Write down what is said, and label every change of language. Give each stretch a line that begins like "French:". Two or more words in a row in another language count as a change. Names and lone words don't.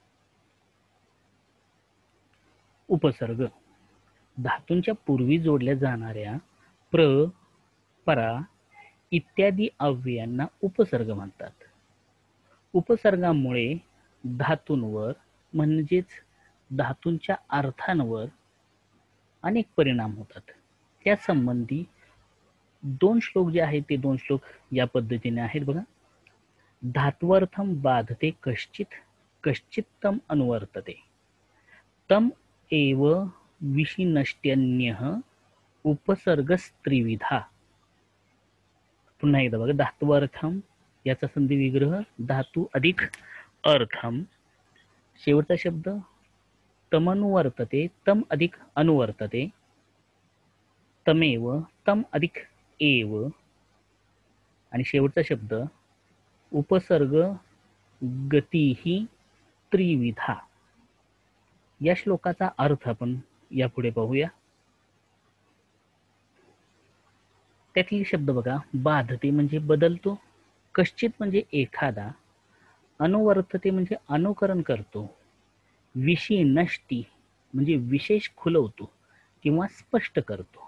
Marathi: उपसर्ग धातूंच्या पूर्वी जोडल्या जाणाऱ्या प्र, परा इत्यादी अव्ययांना उपसर्ग म्हणतात. उपसर्गामुळे धातूंवर म्हणजेच धातूंच्या अर्थांवर अनेक परिणाम होतात. त्या संबंधी 2 श्लोक जे आहेत ते 2 श्लोक या पद्धतीने आहेत. बघा,
Sanskrit: धात्वर्थम बाधते कश्चित कश्चित तम अनुवर्तते तम एव विशिनष्ट्यन्यः उपसर्गस्त्रिविधा.
Marathi: पुन्हा एकदा बघा, धात्वर्थम याचा संधी विग्रह धातू अधिक अर्थम, शेवटचा शब्द तमनुवर्तते तम अधिक अनुवर्तते, तमेव तम अधिक एव, आणि शेवटचा शब्द
Sanskrit: उपसर्ग गतीही त्रिविधा.
Marathi: या श्लोकाचा अर्थ आपण यापुढे पाहूया. त्यातील शब्द बघा, बाधते म्हणजे बदलतो, कश्चित म्हणजे एखादा, अनुवर्तते म्हणजे अनुकरण करतो, विशिनष्टी म्हणजे विशेष खुलवतो किंवा स्पष्ट करतो.